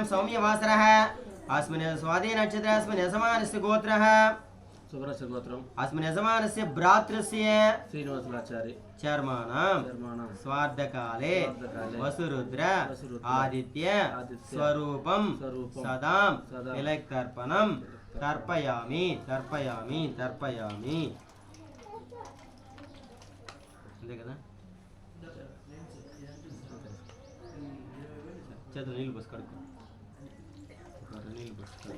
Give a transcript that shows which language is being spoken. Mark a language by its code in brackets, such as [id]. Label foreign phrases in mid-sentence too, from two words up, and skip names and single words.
[sa] सौम्यवासरः अस्मिन् स्वाति नक्षत्रे अस्मिन् यजमानस्य गोत्रः अस्मिन् यजमानस्य भ्रातृस्य श्रीनिवासाचार्य चर्माणां स्वार्धकाले वसुरुद्र आदित्य स्वरूपं सदां तिलक्तर्पणं तर्पयामि [te] అంతే కదా చేతులు నీళ్ళు పోసి కడుక్కో నీళ్ళు పోసి